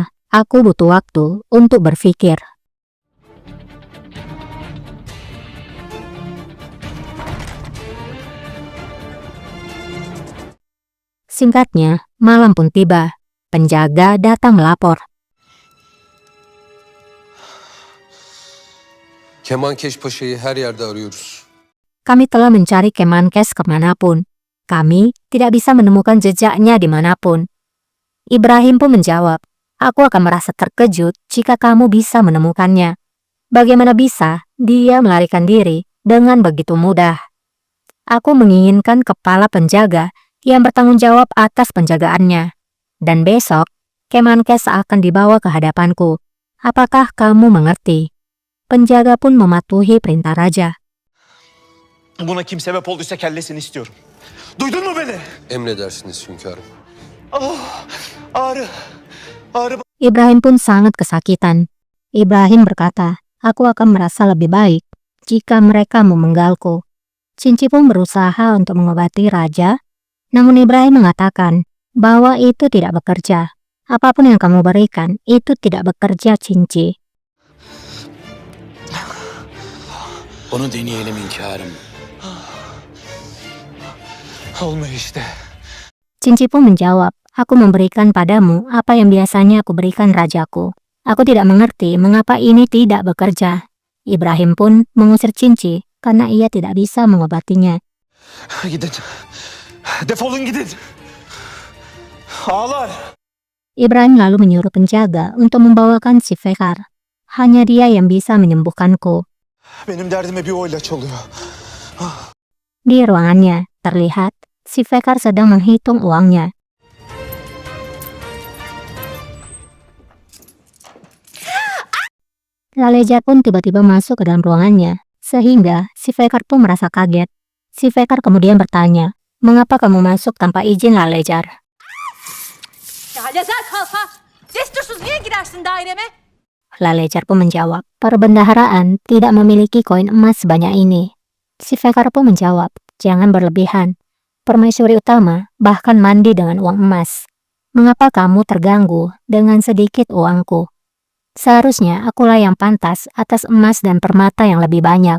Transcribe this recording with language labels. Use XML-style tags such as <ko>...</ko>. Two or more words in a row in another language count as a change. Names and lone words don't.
<id>Aku butuh waktu untuk berpikir. Singkatnya, malam pun tiba. Penjaga datang melapor.</id> <tr>Kemankeş Paşa'yı her yerde arıyoruz.</tr> <id>Kami telah mencari Kemenkes kemanapun. Kami tidak bisa menemukan jejaknya dimanapun. Ibrahim pun menjawab, aku akan merasa terkejut jika kamu bisa menemukannya. Bagaimana bisa dia melarikan diri dengan begitu mudah? Aku menginginkan kepala penjaga yang bertanggung jawab atas penjagaannya. Dan besok, Kemenkes akan dibawa ke hadapanku. Apakah kamu mengerti? Penjaga pun mematuhi perintah raja.</id> <tr>Buna kim sebep olduysa kellesini istiyorum. Duydun mu beni? Emredersiniz hünkârım. Ağrı.</tr> <id>Ibrahim pun sangat kesakitan. Ibrahim berkata, aku akan merasa lebih baik jika mereka memenggalku. Cinci pun berusaha untuk mengobati raja, namun Ibrahim mengatakan bahwa itu tidak bekerja. Apapun yang kamu berikan, itu tidak bekerja, Cinci.</id> <tr>Onu deneyelim hünkârım. Olmuyor işte.</tr> <id>Cinci pun menjawab, aku memberikan padamu apa yang biasanya aku berikan rajaku. Aku tidak mengerti mengapa ini tidak bekerja. Ibrahim pun mengusir Cinci karena ia tidak bisa mengobatinya.</id> <tr>Gidin. Defolun gidin. Ağlar.</tr> <id>Ibrahim lalu menyuruh penjaga untuk membawakan si Fekar. Hanya dia yang bisa menyembuhkanku.</id> <tr>Benim derdime bir oyla çalıyor.</tr> <id>Di ruangannya, terlihat si Fekar sedang menghitung uangnya. Lalejar pun tiba-tiba masuk ke dalam ruangannya, sehingga si Fekar pun merasa kaget. Si Fekar kemudian bertanya, mengapa kamu masuk tanpa izin, Lalejar?</id> <tr>Ya Lazer kalfa. Destursuz niye girersin daireme?</tr> <id>Lalejar pun menjawab, perbendaharaan tidak memiliki koin emas sebanyak ini. Si Fekar pun menjawab, jangan berlebihan. Permaisuri utama bahkan mandi dengan uang emas. Mengapa kamu terganggu dengan sedikit uangku? Seharusnya akulah yang pantas atas emas dan permata yang lebih banyak.</id>